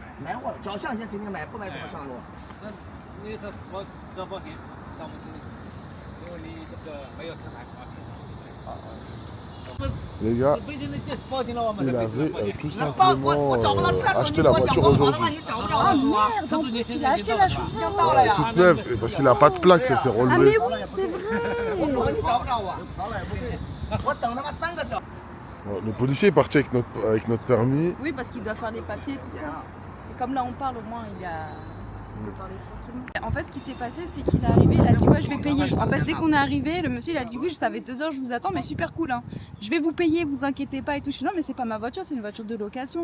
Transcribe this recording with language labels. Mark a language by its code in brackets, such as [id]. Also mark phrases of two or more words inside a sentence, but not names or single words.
[zh] 买好了，照相先肯定买，不买怎么上路？那你这保险到我们这里，因为你这个没有车牌保险。 [fr] Les gars, [zh] 北京的这保险了，我们 [fr] il [zh] 这 [fr] avait tout [zh] 那报我 [fr] simplement [zh] 找不到车主， [fr] acheté [zh] 你 [fr] la [zh] 给我讲 [fr] voiture [zh] 不好的话， [fr] aujourd'hui. [zh] 你找不着我。 [fr] Merde, en plus, il a acheté la chauffeur. [zh] 要到了呀， [fr] Toute neuve, et parce qu'il n'a pas de plaque, ça s'est Ah relevé. mais oui, c'est vrai. [zh] 你找不着我，我等他妈3个小时。 [fr] Bon, le policier est parti avec notre permis. Oui, parce qu'il doit faire les papiers et tout ça. Et comme là on parle, au moins il a... on peut parler tranquillement. En fait, ce qui s'est passé, c'est qu'il est arrivé, il a dit ouais, je vais payer. En fait, dès qu'on est arrivé, le monsieur il a dit oui, ça fait 2 heures, je vous attends, mais super cool, hein. Je vais vous payer, vous inquiétez pas et tout. Je suis non, mais c'est pas ma voiture, c'est une voiture de location.